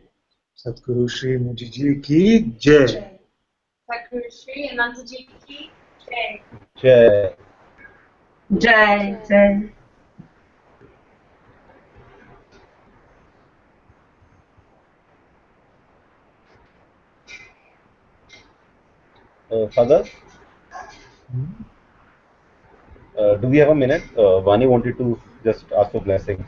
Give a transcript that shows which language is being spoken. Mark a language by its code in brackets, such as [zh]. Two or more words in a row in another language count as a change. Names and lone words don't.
[hi] सतगुरु श्री मुजीजी की जय. सतगुरु श्री अनंता जी की जय. Jai. जय, जय. [en] Father, do we have a minute? Vani wanted to just ask for blessings.